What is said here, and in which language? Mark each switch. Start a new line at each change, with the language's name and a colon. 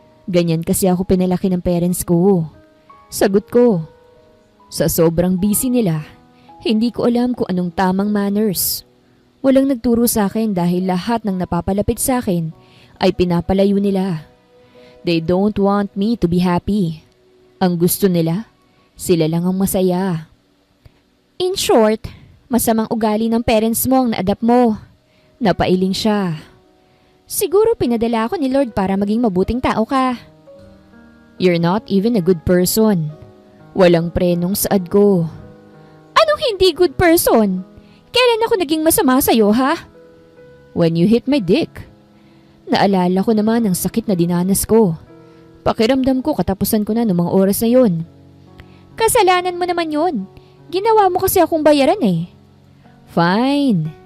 Filipino: Ganyan kasi ako pinalaki ng parents ko. Sagot ko. Sa sobrang busy nila, hindi ko alam kung anong tamang manners. Walang nagturo sa akin dahil lahat ng napapalapit sa akin ay pinapalayo nila.
English: They don't want me to be happy.
Filipino: Ang gusto nila, sila lang ang masaya. In short, masamang ugali ng parents mo ang na-adapt mo. Napailing siya. Siguro pinadala ako ni Lord para maging mabuting tao ka.
English: You're not even a good person.
Filipino: Walang prenong saad ko. Anong hindi good person? Kailan ako naging masama sa'yo, ha?
English: When you hit my dick.
Filipino: Naalala ko naman ang sakit na dinanas ko. Pakiramdam ko katapusan ko na noong mga oras na yun. Kasalanan mo naman yun. Ginawa mo kasi akong bayaran eh. Fine.